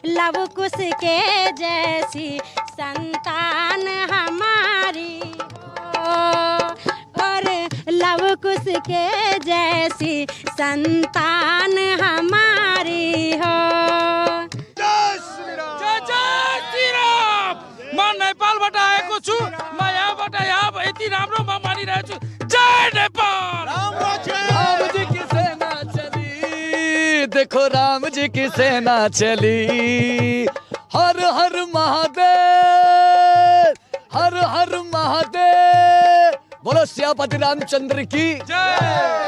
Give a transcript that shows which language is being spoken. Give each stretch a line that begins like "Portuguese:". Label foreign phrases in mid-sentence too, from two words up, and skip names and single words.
Hindi: लव कुश के जैसी संतान हमारी हो, और लव कुश के जैसी संतान हमारी हो। जय श्री राम।
Nepali: म नेपालबाट आएको छु, म यहाँबाट यहाँ यति राम्रो म मानिरहेको छु। जय नेपाल।
Hindi: राम जी की सेना चली, देखो राम जी की सेना चली, हर हर महादेव, हर हर महादेव, बोलो सियापति रामचंद्र की जय।